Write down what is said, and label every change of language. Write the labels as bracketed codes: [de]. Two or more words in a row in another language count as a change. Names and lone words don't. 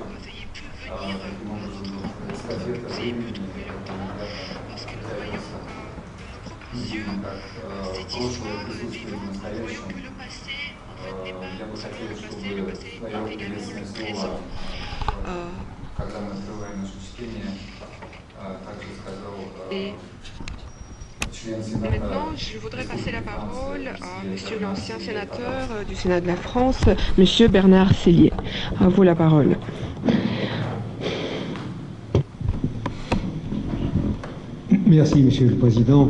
[ru] Таким образом, эстафета времени притягивается как прошлое присутствует в настоящем. Я бы хотел, чтобы свое приветственное слово, когда мы открываем наше чтение, также сказал [fr] Maintenant, je voudrais passer la parole à Monsieur l'ancien sénateur du Sénat de la France, Monsieur Bernard Sellier. À vous la parole. Merci, Monsieur le Président.